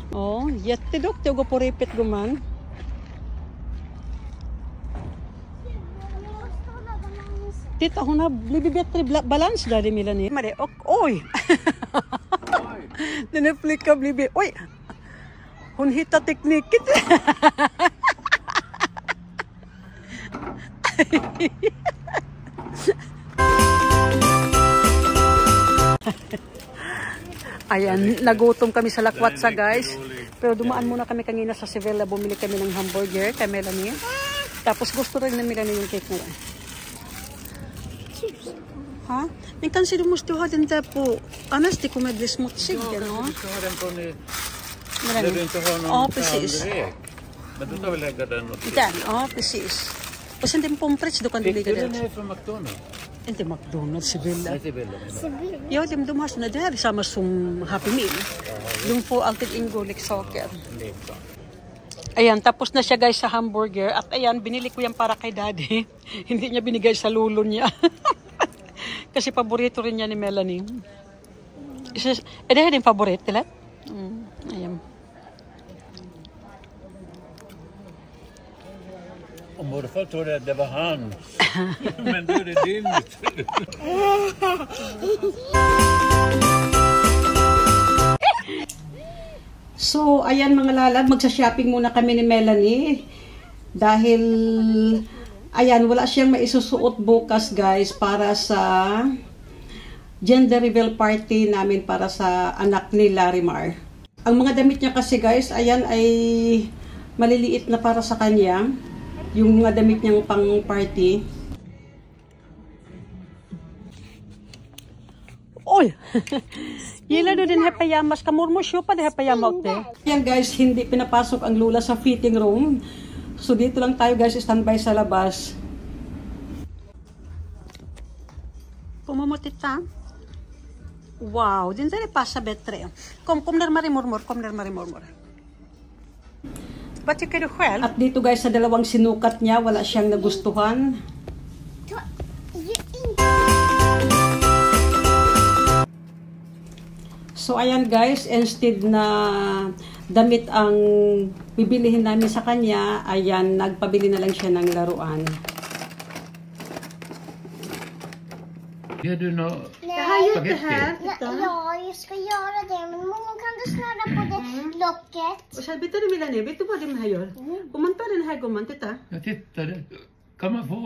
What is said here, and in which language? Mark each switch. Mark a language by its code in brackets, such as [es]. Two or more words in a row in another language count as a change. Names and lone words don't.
[sv] Ja, jätteduktig att gå på repet gumman. Jag måste hålla balansen. Titta, hon har blivit bättre balans där i Melanie. Och oj! Den här flickan har blivit... Oj! Hon hittar tekniken. [tl] Ayan, nagutom kami sa Lakwatsa guys. Pero dumaan muna kami kanina sa Sevilla, bumili kami ng hamburger kay Melanie. Tapos gusto rin na Melanie yung cake na yan. Ha? [sv] Men kanske du måste ha den där på, annars det kommer bli smutsig. Ja, [en] no? [sv] du ska ha den på nu. Melanie. När du inte har någon Ja, precis. tallrik. Men då ska vi lägga den och Den, ja precis. Och sen den pommes frites, då kan du Fick lägga du den den. här från McDonalds? Inte McDonalds, Sevilla. Nej, Sibylla menar jag. Ja, de har såna där samma som Happy Meal. De får alltid ingå leksaker. Leksak. [tl] Ayan, tapos na siya guys sa hamburger. At ayan, binili ko yan para kay daddy. Hindi niya binigay sa lulo niya. Kasi paborito rin niya ni Melanie. [sv] Är det här din favorit, eller? [tl] Ayan. [sv] Och morfar trodde att det var han. Men då är det din. [tl] So, ayan mga lalad, magsa-shopping muna kami ni Melanie. Dahil, ayan, wala siyang maisusuot bukas guys para sa [en] gender reveal party [tl] namin para sa anak ni Larimar. Ang mga damit niya kasi guys, ayan ay maliliit na para sa kanya. Yung mga damit niyang pang party. [sv] Oj! Gillar du den här pyjamas? Kan mormor köpa det här pyjamas åt dig? [tl] Yan guys, hindi pinapasok ang lula sa [en] fitting room. [tl] So dito lang tayo guys, standby sa labas. [sv] Kom och titta. Wow, den där passar bättre. Kom närmare mormor, kom närmare mormor. Vad tycker du själv? [tl] At dito guys, sa dalawang sinukat niya, wala siyang nagustuhan. So ayan guys, instead na damit ang bibilihin namin sa kanya, ayan, nagpabili na lang siya ng laruan. [sv] Gör du nå Nej, spagetti? ja, jag ska göra det. Men mamma, kan du snurra på det locket? Och så vet du Melanie, vet du vad de här gör? Om man tar den här gumman, titta. Jag tittade. Kan man få...